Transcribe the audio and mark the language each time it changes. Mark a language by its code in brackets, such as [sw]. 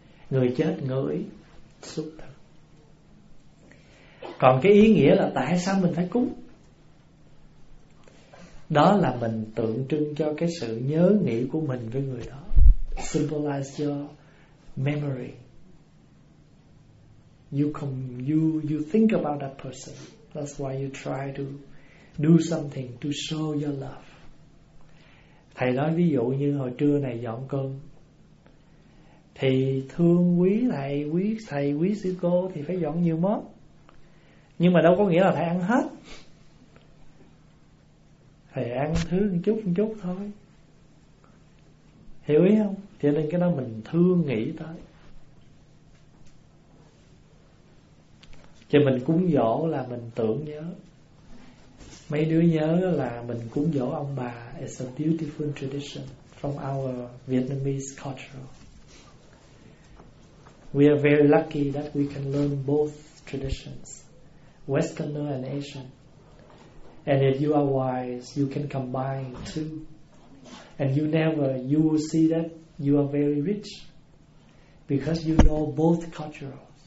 [vi] Người chết ngửi xúc thực. Còn cái ý nghĩa là tại sao mình phải cúng? Đó là mình tượng trưng cho cái sự nhớ nghĩ của mình với người đó. [en] Symbolize your memory. You think about that person. That's why you try to do something to show your love. [vi] Thầy nói ví dụ như hồi trưa này dọn cơm, thì thương quý thầy, quý thầy, quý sư cô thì phải dọn nhiều món. Nhưng mà đâu có nghĩa là thầy ăn hết. Thầy ăn thứ một chút thôi. Hiểu ý không? Cho nên cái đó mình thương nghĩ tới. Cho mình cúng dỗ là mình tưởng nhớ. Mấy đứa nhớ là mình cúng dỗ ông bà. [en] It's a beautiful tradition from our Vietnamese culture. We are very lucky that we can learn both traditions, Westerner and Asian. And if you are wise, you can combine two. And you will see that you are very rich because you know both cultures.